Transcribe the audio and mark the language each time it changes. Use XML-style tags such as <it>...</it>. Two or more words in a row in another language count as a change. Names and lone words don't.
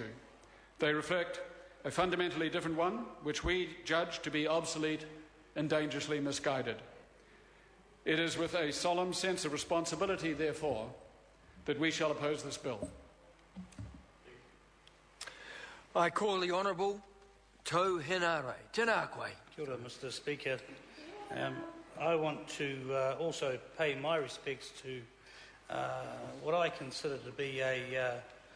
<en>They reflect a fundamentally different one, which we judge to be obsolete and dangerously misguided. It is with a solemn sense of responsibility, therefore, that we shall oppose this bill. I call the Honourable Tau henare.</en> <mi>Tēnā koe. Kia ora,</mi> <en>Mr. Speaker. I want to also pay my respects to what I consider to be a</en>